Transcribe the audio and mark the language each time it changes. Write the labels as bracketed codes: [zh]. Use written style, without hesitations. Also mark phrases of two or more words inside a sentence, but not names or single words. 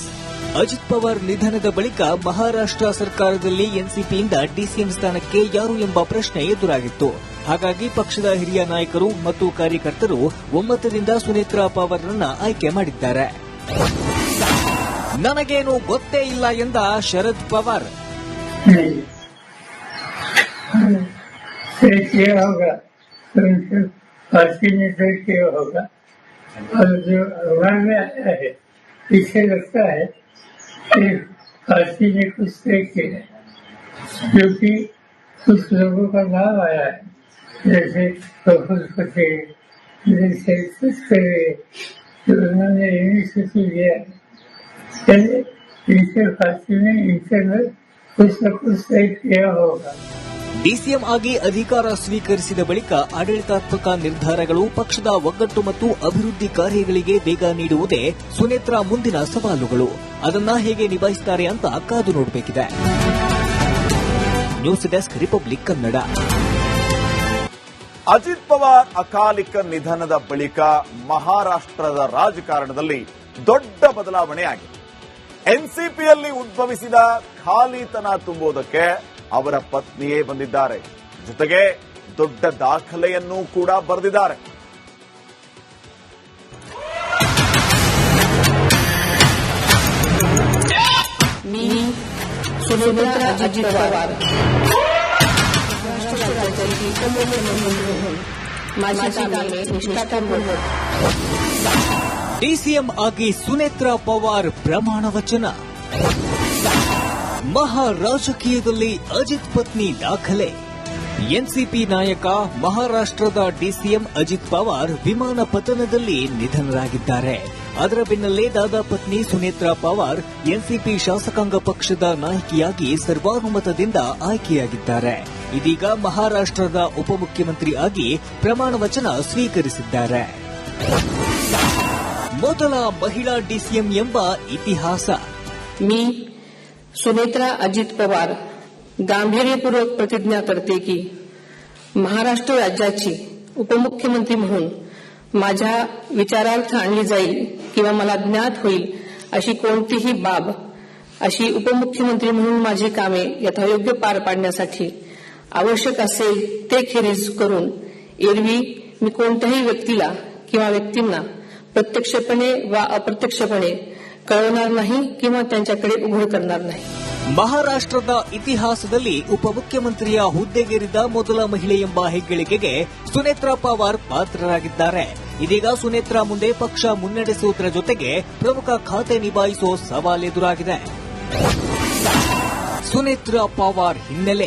[kn] ಅಜಿತ್ ಪವಾರ್ ನಿಧನದ ಬಳಿಕ ಮಹಾರಾಷ್ಟ್ರ ಸರ್ಕಾರದಲ್ಲಿ ಎನ್ಸಿಪಿಯಿಂದ ಡಿಸಿಎಂ ಸ್ಥಾನಕ್ಕೆ ಯಾರು ಎಂಬ ಪ್ರಶ್ನೆ ಎದುರಾಗಿತ್ತು. ಹಾಗಾಗಿ ಪಕ್ಷದ ಹಿರಿಯ ನಾಯಕರು ಮತ್ತು ಕಾರ್ಯಕರ್ತರು ಒಮ್ಮತದಿಂದ ಸುನೇತ್ರಾ ಪವಾರ್ರನ್ನ ಆಯ್ಕೆ ಮಾಡಿದ್ದಾರೆ. ನನಗೇನು ಗೊತ್ತೇ ಇಲ್ಲ ಎಂದ ಶರದ್ ಪವಾರ್. [hi] पार्टी ने कुछ तय किया है क्योंकि कुछ लोगों का नाम आया है, जैसे प्रफुल्ल पटेल, जैसे तो उन्होंने इनिशिएटिव लिया इनसे पार्टी ने इंटरनल कुछ न कुछ तय किया होगा. [kn] ಡಿಸಿಎಂ ಆಗಿ ಅಧಿಕಾರ ಸ್ವೀಕರಿಸಿದ ಬಳಿಕ ಆಡಳಿತಾತ್ಮಕ ನಿರ್ಧಾರಗಳು, ಪಕ್ಷದ ಒಗ್ಗಟ್ಟು ಮತ್ತು ಅಭಿವೃದ್ಧಿ ಕಾರ್ಯಗಳಿಗೆ ವೇಗ ನೀಡುವುದೇ ಸುನೇತ್ರಾ ಮುಂದಿನ ಸವಾಲುಗಳು. ಅದನ್ನ ಹೇಗೆ ನಿಭಾಯಿಸುತ್ತಾರೆ ಅಂತ ಕಾದು ನೋಡಬೇಕಿದೆ. [en] News Desk, [kn] ರಿಪಬ್ಲಿಕ್ ಕನ್ನಡ. ಅಜಿತ್ ಪವಾರ್ ಅಕಾಲಿಕ ನಿಧನದ ಬಳಿಕ ಮಹಾರಾಷ್ಟ್ರದ ರಾಜಕಾರಣದಲ್ಲಿ ದೊಡ್ಡ ಬದಲಾವಣೆ ಆಗಿದೆ. ಎನ್ಸಿಪಿಯಲ್ಲಿ ಉದ್ಭವಿಸಿದ ಖಾಲಿತನ ತುಂಬುವುದಕ್ಕೆ ಅವರ ಪತ್ನಿಯೇ ಬಂದಿದ್ದಾರೆ. ಜೊತೆಗೆ ದೊಡ್ಡ ದಾಖಲೆಯನ್ನೂ ಕೂಡ ಬರೆದಿದ್ದಾರೆ. [mr] सुनेत्रा अजित पवार माझी कामे निष्ठापूर्वक. [kn] ಡಿಸಿಎಂ ಆಗಿ ಸುನೇತ್ರಾ ಪವಾರ್ ಪ್ರಮಾಣ ವಚನ. ಮಹಾ ರಾಜಕೀಯದಲ್ಲಿ ಅಜಿತ್ ಪತ್ನಿ ದಾಖಲೆ. ಎನ್ಸಿಪಿ ನಾಯಕ ಮಹಾರಾಷ್ಟ್ರದ ಡಿಸಿಎಂ ಅಜಿತ್ ಪವಾರ್ ವಿಮಾನ ಪತನದಲ್ಲಿ ನಿಧನರಾಗಿದ್ದಾರೆ. ಅದರ ಬೆನ್ನಲ್ಲೇ ದಾದಾ ಪತ್ನಿ ಸುನೇತ್ರಾ ಪವಾರ್ ಎನ್ಸಿಪಿ ಶಾಸಕಾಂಗ ಪಕ್ಷದ ನಾಯಕಿಯಾಗಿ ಸರ್ವಾನುಮತದಿಂದ ಆಯ್ಕೆಯಾಗಿದ್ದಾರೆ. ಇದೀಗ ಮಹಾರಾಷ್ಟ್ರದ ಉಪಮುಖ್ಯಮಂತ್ರಿ ಆಗಿ ಪ್ರಮಾಣ ವಚನ ಸ್ವೀಕರಿಸಿದ್ದಾರೆ. ಮೊದಲ ಮಹಿಳಾ ಡಿಸಿಎಂ ಎಂಬ ಇತಿಹಾಸ. [mr] मी सुनेत्रा अजित पवार गांभीर्यपूर्वक प्रतिज्ञा करते की महाराष्ट्र राज्याची उपमुख्यमंत्री म्हणून माझ्या विचारार्थ आणली जाईल किंवा मला ज्ञात होईल अशी कोणतीही बाब अशी उपमुख्यमंत्री म्हणून माझी कामे यथायोग्य पार पाडण्यासाठी आवश्यक असेल ते खेरीज करून एरवी मी कोणत्याही व्यक्तीला किंवा व्यक्तींना प्रत्यक्षपणे वा अप्रत्यक्षपणे कळवणार नाही किंवा त्यांच्याकडे उघड करणार नाही. [kn] ಮಹಾರಾಷ್ಟ್ರದ ಇತಿಹಾಸದಲ್ಲಿ ಉಪಮುಖ್ಯಮಂತ್ರಿಯ ಹುದ್ದೆಗೇರಿದ ಮೊದಲ ಮಹಿಳೆ ಎಂಬ ಹೆಗ್ಗಳಿಕೆಗೆ ಸುನೇತ್ರಾ ಪವಾರ್ ಪಾತ್ರರಾಗಿದ್ದಾರೆ. ಇದೀಗ ಸುನೇತ್ರಾ ಮುಂದೆ ಪಕ್ಷ ಮುನ್ನಡೆಸುವುದರ ಜೊತೆಗೆ ಪ್ರಮುಖ ಖಾತೆ ನಿಭಾಯಿಸುವ ಸವಾಲೆದುರಾಗಿದೆ. ಸುನೇತ್ರಾ ಪವಾರ್ ಹಿನ್ನೆಲೆ.